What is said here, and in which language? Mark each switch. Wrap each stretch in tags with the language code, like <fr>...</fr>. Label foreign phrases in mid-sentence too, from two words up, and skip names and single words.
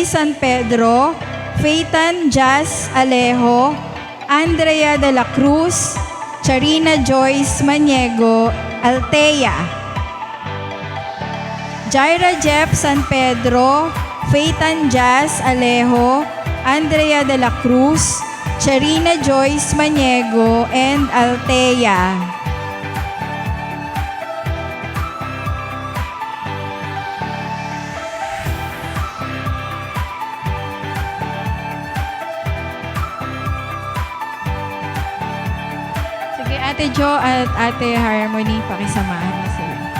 <tl>San Pedro, Faytan Jazz Alejo, Andrea de la Cruz, Charina Joyce Maniego, Altea. Jaira Jeff San Pedro, Faytan Jazz Alejo, Andrea de la Cruz, Charina Joyce Maniego, and Altea. Sige, Ate Jo at Ate Harmony, pakisamahan na sila.</tl>